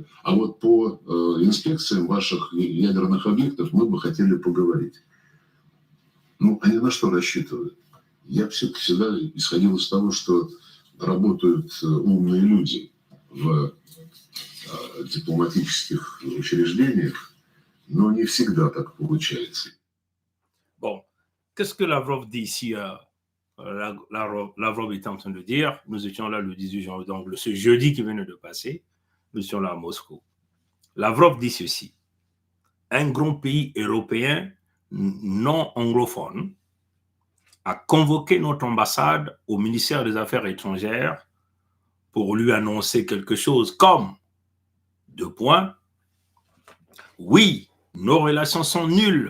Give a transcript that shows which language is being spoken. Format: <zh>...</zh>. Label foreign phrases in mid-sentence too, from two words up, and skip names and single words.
<ru>А вот по инспекциям ваших ядерных объектов мы бы хотели поговорить. Ну, они на что рассчитывают? Я всегда исходил из того, что работают умные люди в дипломатических учреждениях, но не всегда так получается.</ru> <fr>Bon, qu'est-ce que Lavrov dit ici? Lavrov est en train de dire, nous étions là le 18 janvier, donc ce jeudi qui venait de passer, nous étions là à Moscou. Lavrov dit ceci: un grand pays européen non anglophone a convoqué notre ambassade au ministère des Affaires étrangères pour lui annoncer quelque chose comme, deux points, oui, nos relations sont nulles.</fr>